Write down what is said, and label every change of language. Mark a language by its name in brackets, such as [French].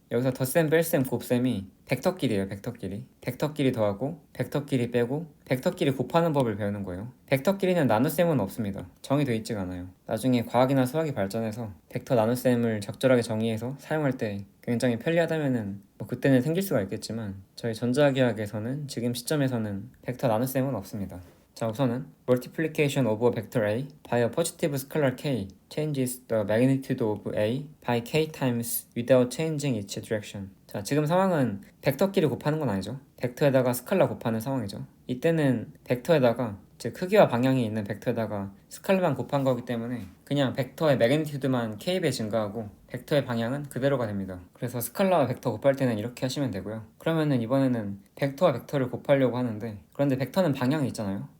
[Korean] 여기서 덧셈, 뺄셈, 곱셈이 벡터끼리예요. 벡터끼리 더하고 벡터끼리 빼고 벡터끼리 곱하는 법을 배우는 거예요. 벡터끼리는 나눗셈은 없습니다. 정의되어 있지가 않아요. 나중에 과학이나 수학이 발전해서 벡터 나눗셈을 적절하게 정의해서 사용할 때 굉장히 편리하다면은 뭐 그때는 생길 수가 있겠지만, 저희 전자기하학에서는 지금 시점에서는 벡터 나눗셈은 없습니다. 자, 우선은 [English] multiplication of a vector A by a positive scalar k changes the magnitude of A by k times without changing its direction. [Korean] 자, 지금 상황은 벡터끼리 곱하는 건 아니죠. 벡터에다가 스칼라 곱하는 상황이죠. 이때는 벡터에다가, 즉 크기와 방향이 있는 벡터에다가 스칼라만 곱한 거기 때문에 그냥 벡터의 매그니튜드만 k배 증가하고 벡터의 방향은 그대로가 됩니다. 그래서 스칼라와 벡터 곱할 때는 이렇게 하시면 되고요. 그러면은 이번에는 벡터와 벡터를 곱하려고 하는데, 그런데 벡터는 방향이 있잖아요.